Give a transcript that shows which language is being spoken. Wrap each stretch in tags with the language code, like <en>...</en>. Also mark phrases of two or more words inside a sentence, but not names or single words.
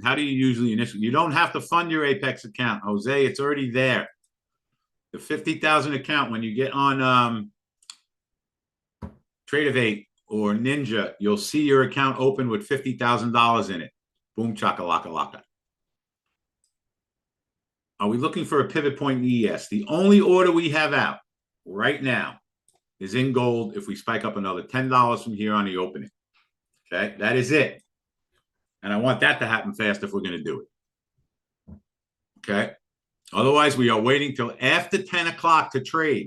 <en>How do you usually initially? You don't have to fund your Apex account, Jose. It's already there. The 50,000 account, when you get on Tradeovate or Ninja, you'll see your account open with $50,000 in it. Boom, chaka laka laka. Are we looking for a pivot point in ES? The only order we have out right now is in gold if we spike up another $10 from here on the opening. Okay, that is it. And I want that to happen fast if we're going to do it. Okay. Otherwise, we are waiting till after 10 o'clock to trade.</en>